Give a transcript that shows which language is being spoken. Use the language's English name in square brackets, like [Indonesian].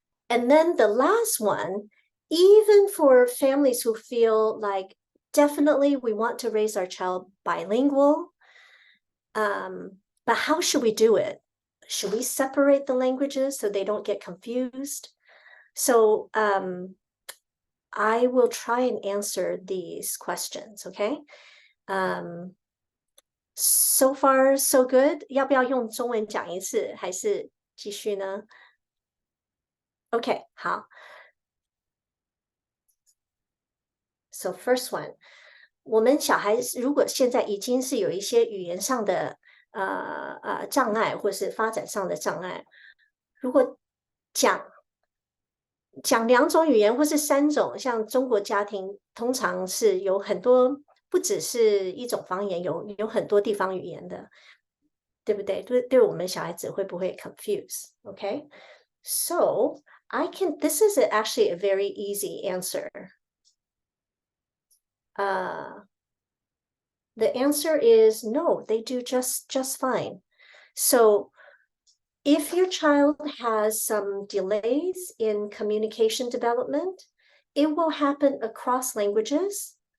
[English] And then the last one, even for families who feel like definitely we want to raise our child bilingual, but how should we do it? Should we separate the languages so they don't get confused? So I will try and answer these questions, okay? So far, so good. [Chinese] 要不要用中文讲一次，还是继续呢？ OK， 好。 [English] So first one， [Chinese] 我们小孩如果现在已经是有一些语言上的障碍，或是发展上的障碍，如果讲2种语言或是3种，像中国家庭通常是有很多，不只是一种方言，有很多地方语言的，对不对？对我们小孩子会不会 confuse？ [English] OK， so this is actually a very easy answer. The answer is no, they do just fine. So if your child has some delays in communication development, it will happen across languages.